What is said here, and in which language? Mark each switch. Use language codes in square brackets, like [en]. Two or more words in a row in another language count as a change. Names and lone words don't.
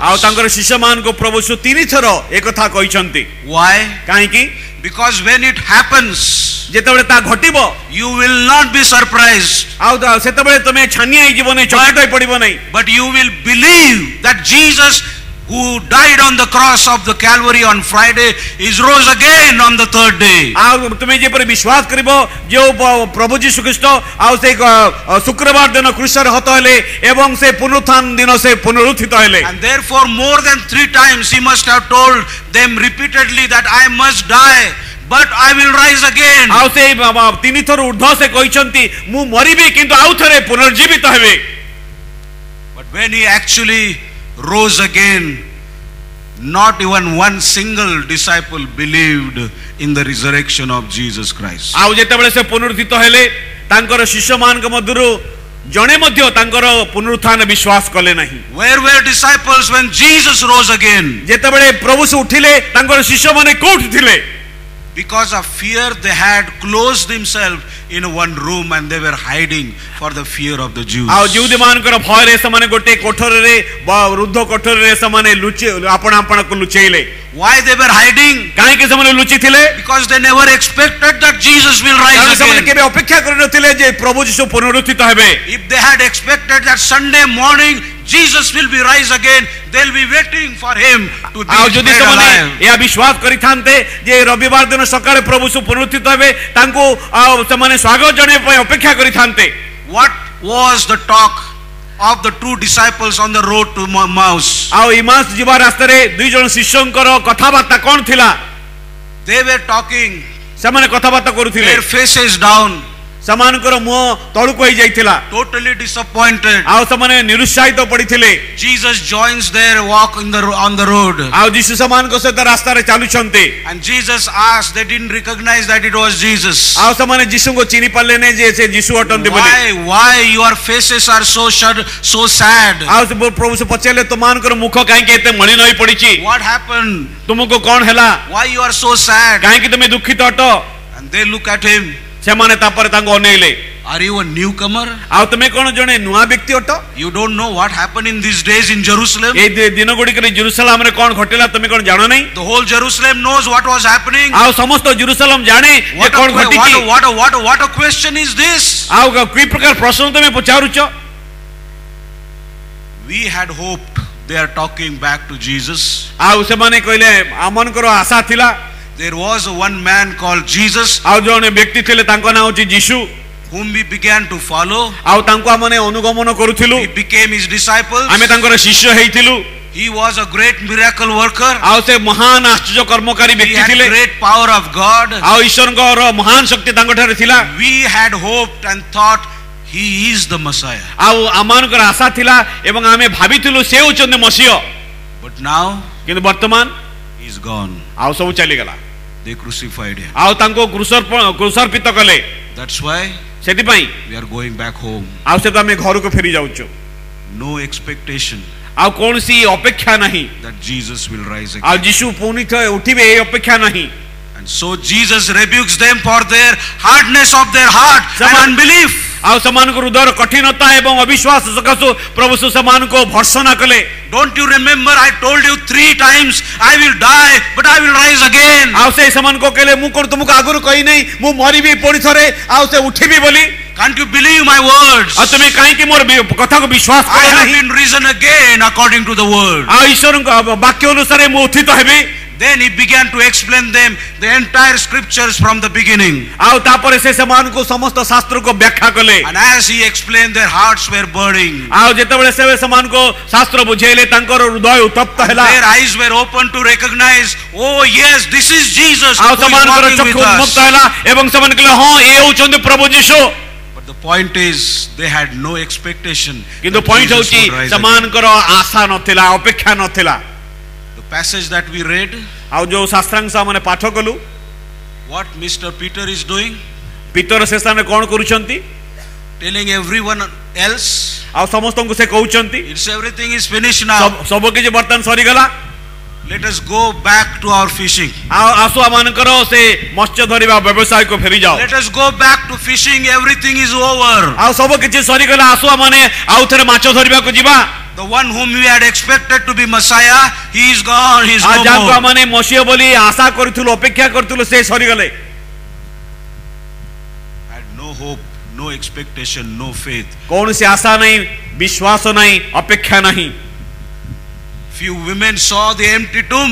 [or] ଆଉ ତାଙ୍କର ଶିଷ୍ୟମାନଙ୍କୁ ପ୍ରଭୁ ଯୀଶୁ 3 ଥର ଏ କଥା କହିଛନ୍ତି। [en] Why? [or] କାହିଁକି? [en] Because when it happens, [or] ଯେତେବେଳେ ତା ଘଟିବ [en] you will not be surprised, [or] ଆଉ ସେତେବେଳେ ତମେ ଛାନିଆ ହେଇଯିବ ନାହିଁ, ଚକିତ ହୋଇ ପଡିବ ନାହିଁ, [en] but you will believe that Jesus, who died on the cross of the Calvary on Friday, is rose again on the 3rd day. [or] ଆଉ ତୁମେ ଯେପରି ବିଶ୍ୱାସ କରିବ ଯେଉଁ ପ୍ରଭୁ ଯୀଶୁ ଖ୍ରୀଷ୍ଟ ଆଉ ସେ ଶୁକ୍ରବାର ଦିନ କ୍ରୁଶରେ ହତ ହେଲେ ଏବଂ ସେ ପୁନରୁତ୍ଥାନ ଦିନ ସେ ପୁନରୁତ୍ଥିତ ହେଲେ। [en] And therefore more than 3 times he must have told them repeatedly that I must die, but I will rise again. [or] ଆଉ ସେ 3 ଥର ଉର୍ଦ୍ଧ୍ୱ ସେ କହିଛନ୍ତି ମୁଁ ମରିବି କିନ୍ତୁ ଆଉ ଥରେ ପୁନର୍ଜୀବିତ ହେବେ। [en] But when he actually rose again, not even one single disciple believed in the resurrection of Jesus Christ. [or] ଆଉ ଯେତେବେଳେ ସେ ପୁନରୁତ୍ଥିତ ହେଲେ ତାଙ୍କର ଶିଷ୍ୟମାନଙ୍କ ମଧ୍ୟରୁ ଜଣେ ମଧ୍ୟ ତାଙ୍କର ପୁନରୁତ୍ଥାନ ବିଶ୍ୱାସ କଲେ ନାହିଁ। [en] Where were disciples when Jesus rose again? [or] ଯେତେବେଳେ ପ୍ରଭୁ ଉଠିଲେ ତାଙ୍କର ଶିଷ୍ୟମାନେ କୋଉଠି ଥିଲେ? [en] Because of fear they had closed themselves in one room and they were hiding for the fear of the Jews. [or] ଆଉ ଯୁଦ୍ଧମାନଙ୍କର ଭୟରେ ସେମାନେ ଗୋଟେ କୋଠରରେ ରୁଦ୍ଧ କୋଠରରେ ସେମାନେ ଆପଣାକୁ ଲୁଚେଇଲେ। [en] Why they were hiding? [or] କାହିଁକି ସେମାନେ ଲୁଚିଥିଲେ? [en] Because they never expected that Jesus will rise [or] ସେମାନେ [en] again. [or] କେବେ ଅପେକ୍ଷା କରିନଥିଲେ ଯେ ପ୍ରଭୁ ଯୀଶୁ ପୁନରୁତ୍ଥିତ ହେବେ। [en] If they had expected that Sunday morning Jesus will be rise again, they'll be waiting for him to be [or] ଆଉ ଯଦି [en] made [or] ସେମାନେ [en] alive. [or] ଏହା ବିଶ୍ୱାସ କରିଥାନ୍ତେ ଯେ ରବିବାର ଦିନ ସକାଳେ ପ୍ରଭୁ ଯୀଶୁ ପୁନରୁତ୍ଥିତ ହେବେ ତାଙ୍କୁ ଆଉ ସେମାନେ ସ୍ୱାଗତ ଜଣାଇବା ପାଇଁ ଅପେକ୍ଷା କରିଥାନ୍ତେ। [en] What was the talk of the 2 disciples on the road to Emmaus? [or] ଆଉ ଇମାସ ଯିବା ରାସ୍ତାରେ 2 ଜଣ ଶିଷ୍ୟଙ୍କର କଥାବାର୍ତ୍ତା କ'ଣ ଥିଲା? [en] They were talking, [or] ସେମାନେ କଥାବାର୍ତ୍ତା କରୁଥିଲେ, [en] their faces down, [or] ସେମାନଙ୍କର ମୁହଁ ତଳକୁ ହେଇଯାଇଥିଲା, [en] totally disappointed. [or] ଆଉ ସେମାନେ ନିରୁତ୍ସାହିତ ପଡ଼ିଥିଲେ। [en] Jesus joins their walk on the road. [or] ଆଉ ଯୀଶୁ ସେମାନଙ୍କ ସହିତ ରାସ୍ତାରେ ଚାଲୁଛନ୍ତି [en] And Jesus asked, they didn't recognize that it was Jesus. [or] ଆଉ ସେମାନେ ଯୀଶୁଙ୍କୁ ଚିହ୍ନି ପାରିଲେ ନାହିଁ ଯେ ସେ ଯୀଶୁ ଅଟନ୍ତି ବୋଲି। [en] Why your faces are so sad? [or] ଆଉ ପ୍ରଭୁ ପଚାରିଲେ ତୁମମାନଙ୍କର ମୁଖ କାହିଁକି ଏତେ ମଳିନ ହୋଇ ପଡ଼ିଛି? [en] What happened? [or] ତୁମକୁ କ'ଣ ହେଲା? [en] Why you are so sad? [or] କାହିଁକି ତୁମେ ଦୁଃଖିତ ଅଟ? [en] And they look at him. [or] ସେମାନେ ତାପରେ ତାଙ୍କୁ ଅନେଇଲେ। [en] Are you a newcomer? [or] ଆଉ ତୁମେ କ'ଣ ଜଣେ ନୂଆ ବ୍ୟକ୍ତି ଅଟ? [en] You don't know what happened in these days in Jerusalem? [or] ଏଇ ଦିନ ଗୁଡ଼ିକରେ ଜେରୁସାଲେମରେ କ'ଣ ଘଟିଲା ତୁମେ କ'ଣ ଜାଣ ନାହିଁ? [en] The whole Jerusalem knows what was happening. [or] ଆଉ ସମସ୍ତ ଜେରୁସାଲେମ ଜାଣେ ଯେ କ'ଣ ଘଟିଛି। [en] What a question is this? [or] ଆଉ କି ପ୍ରକାର ପ୍ରଶ୍ନ ତୁମେ ପଚାରୁଛ? [en] We had hoped they are talking back to Jesus. [or] ଆଉ ସେମାନେ କହିଲେ ଆମମାନଙ୍କର ଆଶା ଥିଲା। [en] There was one man called Jesus [or] ଆଉ ଜଣେ ବ୍ୟକ୍ତି ଥିଲେ ତାଙ୍କ ନାଁ ହେଉଛି ଯୀଶୁ, [en] whom we began to follow. [or] ଆଉ ତାଙ୍କୁ ଆମେ ଅନୁଗମନ କରୁଥିଲୁ, [en] We became his disciples. [or] ଆମେ ତାଙ୍କର ଶିଷ୍ୟ ହେଇଥିଲୁ। [en] He was a great miracle worker. [or] ଆଉ ସେ ମହାନ ଆଶ୍ଚର୍ଯ୍ୟ କର୍ମକାରୀ [en] He [or] ବ୍ୟକ୍ତି [en] had [or] ଥିଲେ [en] great power of God. [or] ଆଉ ଈଶ୍ୱରଙ୍କର ମହାନ ଶକ୍ତି ତାଙ୍କ ଠାରେ ଥିଲା [en] We had hoped and thought he is the Messiah. [or] ଆଉ ଆମମାନଙ୍କର ଆଶା ଥିଲା ଏବଂ ଆମେ ଭାବିଥିଲୁ ସେ ହେଉଛନ୍ତି ମସିହ [en] But now [or] କିନ୍ତୁ ବର୍ତ୍ତମାନ [en] he's gone. [or] ଆଉ ସବୁ ଚାଲିଗଲା [en] They crucified him. [or] ଆଉ ତାଙ୍କୁ କୃଷର୍ପିତ କଲେ [en] That's why [or] ସେଥିପାଇଁ [en] we are going back home. [or] ଆଉ ସେଠୁ ଆମେ ଘରକୁ ଫେରି ଯାଉଛୁ [en] No expectation [or] ଆଉ କୌଣସି ଅପେକ୍ଷା ନାହିଁ [en] that Jesus will rise [or] ଆଉ [en] again. [or] ଯୀଶୁ ପୁଣି ଉଠିବେ ଏ ଅପେକ୍ଷା ନାହିଁ [en] And so Jesus rebukes them for their hardness of their heart and unbelief. [or] ଆଉ ସେମାନଙ୍କ ହୃଦୟର କଠିନତା ଏବଂ ଅବିଶ୍ୱାସ ସକାଶୁ ପ୍ରଭୁ ସେମାନଙ୍କୁ ଭର୍ସନା କଲେ [en] Don't you remember I told you 3 times I will die but I will rise again. [or] ଆଉ ସେ ସେମାନଙ୍କୁ କହିଲେ ମୁଁ କଣ ତୁମକୁ ଆଗରୁ କହି ନାହିଁ ମୁଁ ମରିବି ପୁଣି ଥରେ ଆଉ ସେ ଉଠିବି ବୋଲି [en] Can't you believe my words? [or] ଆଉ ତୁମେ କାହିଁକି ମୋର କଥାକୁ ବିଶ୍ୱାସ [en] I [or] କର [en] have [or] ନାହିଁ [en] been risen again according to the word. [or] ଆଉ ଈଶ୍ୱରଙ୍କ ବାକ୍ୟ ଅନୁସାରେ ମୁଁ ଉତ୍ଥିତ ହେବି [en] Then he began to explain them the entire scriptures from the beginning. [or] ଆଉ ତାପରେ ସେ ସେମାନଙ୍କୁ ସମସ୍ତ ଶାସ୍ତ୍ରକୁ ବ୍ୟାଖ୍ୟା କଲେ [en] And as he explained, their hearts were burning. [or] ଆଉ ଯେତେବେଳେ ସେ ସେମାନଙ୍କୁ ଶାସ୍ତ୍ର ବୁଝେଇଲେ ତାଙ୍କର ହୃଦୟ ଉତ୍ତପ୍ତ ହେଲା [en] Their eyes were open to recognize, oh yes, this is Jesus who [or] ଆଉ [en] is [or] ସେମାନଙ୍କର [en] walking [or] ଚକ୍ଷୁ [en] with [or] ଉନ୍ମୁକ୍ତ [en] us. [or] ହେଲା ଏବଂ ସେମାନେ କହିଲେ ହଁ ଏ ହେଉଛନ୍ତି ପ୍ରଭୁ ଯୀଶୁ [en] But the point is, they had no expectation [or] କିନ୍ତୁ [en] that [or] ପଏଣ୍ଟ [en] Jesus [or] ହେଉଛି [en] would rise again. [or] ସେମାନଙ୍କର ଆଶା ନଥିଲା ଅପେକ୍ଷା ନଥିଲା [en] The passage that we read, [or] ଆଉ ଯୋଉ ଶାସ୍ତ୍ରାଂଶ ଆମେ ପାଠ କଲୁ [en] what Mr. Peter is doing, [or] ପିତର ସେ ସ୍ଥାନରେ କଣ କରୁଛନ୍ତି [en] telling everyone else, [or] ଆଉ ସମସ୍ତଙ୍କୁ ସେ କହୁଛନ୍ତି [en] it's everything is finished now. [or] ସବୁ କିଛି ବର୍ତ୍ତମାନ ସରିଗଲା [en] Let us go back to our fishing. [or] ଆଉ ଆସୁ ଆମମାନଙ୍କର ସେ ମତ୍ସ୍ୟ ଧରିବା ବ୍ୟବସାୟକୁ ଫେରି ଯାଅ [en] Let us go back to fishing. Everything is over. [or] ଆଉ ସବୁ କିଛି ସରିଗଲା ଆସୁ ଆମମାନେ ଆଉ ଥରେ ମାଛ ଧରିବାକୁ ଯିବା [en] The one whom we had expected to be Messiah, he is gone. He is [or] ଆଉ [en] no [or] ଯାହାକୁ [en] more. [or] ଆମମାନେ ମସିହ ବୋଲି ଆଶା କରିଥିଲୁ ଅପେକ୍ଷା କରିଥିଲୁ ସେ ସରିଗଲେ [en] Had no hope, no expectation, no faith. [or] କୌଣସି ଆଶା ନାହିଁ ବିଶ୍ୱାସ ନାହିଁ ଅପେକ୍ଷା ନାହିଁ [en] Few women saw the empty tomb